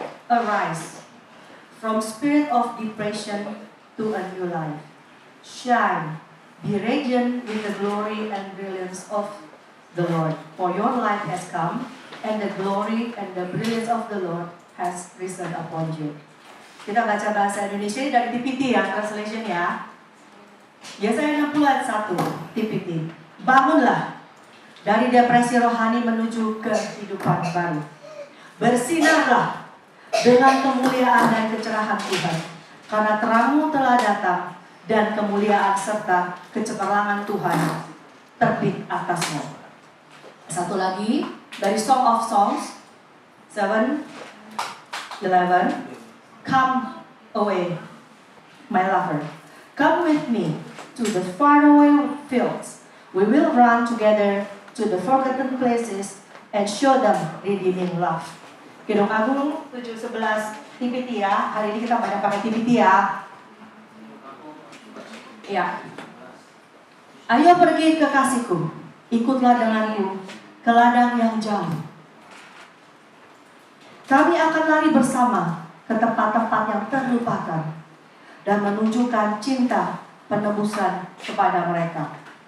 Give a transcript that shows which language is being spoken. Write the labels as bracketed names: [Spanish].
[English] Arise from spirit of depression to a new life. Shine, be radiant with the glory and brilliance of the Lord. For your light has come, and the glory and the brilliance of the Lord has risen upon you. [Indonesian] Kita baca bahasa Indonesia ini dari TPT ya, translation ya. Yesaya 60 ayat 1, TPT. Bangunlah dari depresi rohani menuju kehidupan baru. Bersinarlah dengan kemuliaan dan kecerahan Tuhan, karena terangmu telah datang dan kemuliaan serta kecemerlangan Tuhan terbit atasmu. Satu lagi dari Song of Songs 7:11. [English] Come away, my lover. Come with me to the faraway fields. We will run together to the forgotten places and show them redeeming love. [Indonesian] Kidung Agung 7:11 TPT ya. Hari ini kita banyak pakai TPT ya. Ya. Ayo pergi kekasihku, ikutlah denganku ke ladang yang jauh. Kami akan lari bersama ke tempat-tempat yang terlupakan dan menunjukkan cinta penebusan kepada mereka.